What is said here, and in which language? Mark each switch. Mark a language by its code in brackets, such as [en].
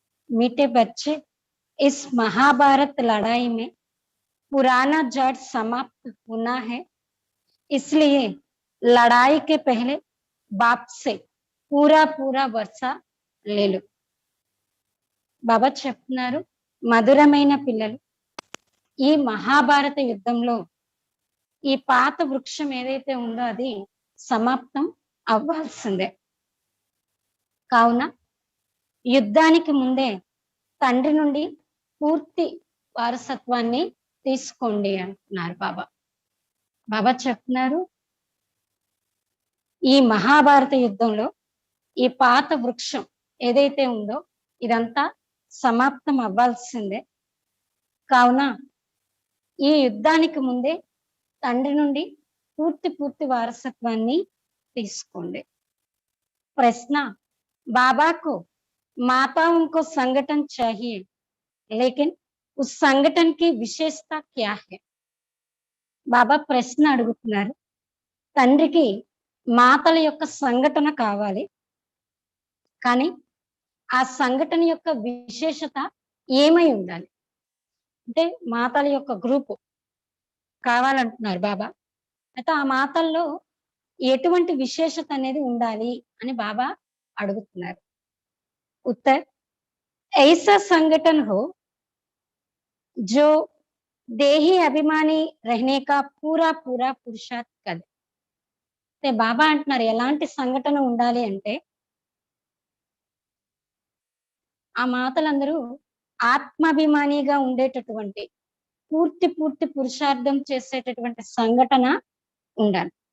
[hi] मीठे बच्चे, इस महाभारत लड़ाई में पुराना जड़ समाप्त होना है, इसलिए लड़ाई के पहले बाप से पूरा पूरा वर्षा ले लो। [te] బాబా చెప్తున్నారు, మధురమైన పిల్లలు, ఈ మహాభారత యుద్ధంలో ఈ పాత వృక్షం ఏదైతే ఉందో అది సమాప్తం అవ్వాల్సిందే. కావున యుద్ధానికి ముందే తండ్రి నుండి పూర్తి వారసత్వాన్ని తీసుకోండి అంటున్నారు బాబా. బాబా చెప్తున్నారు, ఈ మహాభారత యుద్ధంలో ఈ పాత వృక్షం ఏదైతే ఉందో ఇదంతా సమాప్తం అవ్వాల్సిందే. కావున ఈ యుద్ధానికి ముందే తండ్రి నుండి పూర్తి వారసత్వాన్ని తీసుకోండి. [hi] ప్రశ్న, बाबा को माताओं को संगठन चाहिए, लेकिन उस संगठन की विशेषता क्या है? [te] బాబా ప్రశ్న అడుగుతున్నారు, తండ్రికి మాతల యొక్క సంఘటన కావాలి, కానీ ఆ సంఘటన యొక్క విశేషత ఏమై ఉండాలి అంటే మాతల యొక్క గ్రూపు కావాలంటున్నారు బాబా. అయితే ఆ మాతల్లో ఎటువంటి విశేషత అనేది ఉండాలి అని బాబా అడుగుతున్నారు. [hi] उत्तर, ऐसा संगठन हो जो देही अभिमानी रहने का पूरा पुरुषार्थ करे. [te] అంటే బాబా అంటున్నారు ఎలాంటి సంఘటన ఉండాలి అంటే ఆ మాతలందరూ ఆత్మాభిమానిగా ఉండేటటువంటి పూర్తి పురుషార్థం చేసేటటువంటి సంఘటన ఉండాలి.